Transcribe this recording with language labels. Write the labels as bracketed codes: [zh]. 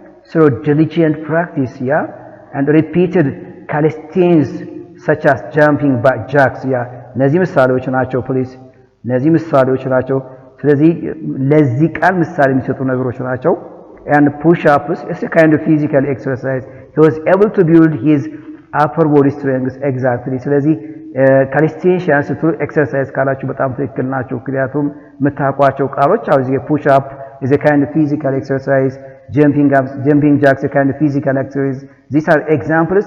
[en] Through diligent practice, yeah, and repeated calisthenics such as jumping jacks. Yeah. [am] እነዚህ ምሳሌዎች ናቸው። ፕሊዝ እነዚህ ምሳሌዎች ናቸው። ስለዚህ ለዚህ ቃል ምሳሌ የሚሰጡ ነገሮች ናቸው። [en] and push-ups is a kind of physical exercise. He was able to build his upper body strength. Exactly. ስለዚህ calisthenics through exercise [am] ካላችሁ በጣም ትክክል ናቸው። ምክንያቱም የምታውቋቸው ቃሎች አሁን እዚህ [en] push up is a kind of physical exercise, jumping jacks is a kind of physical exercise. These are examples.